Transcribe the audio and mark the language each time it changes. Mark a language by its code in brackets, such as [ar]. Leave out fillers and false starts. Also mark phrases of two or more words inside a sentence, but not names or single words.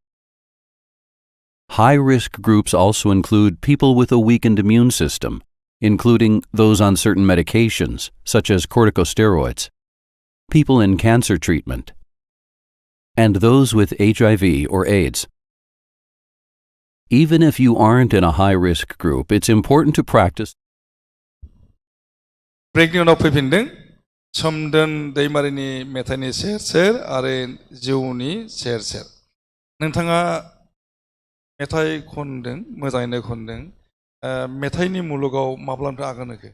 [en] High-risk groups also include people with a weakened immune system, including those on certain medications, such as corticosteroids, people in cancer treatment, and those with HIV or AIDS. Even if you aren't in a high-risk group, it's important to practice. [brx] ब्रेकनि उनाव फैफिनदों सोमदोन दैमारिनि मेथाइनि सेर सेर आरो जिउनि सेर सेर नोंथाङा मेथाइ खनदों मोजाङैनो खनदों मेथाइनि मुलुगाव माब्लानिफ्राय आगान होखो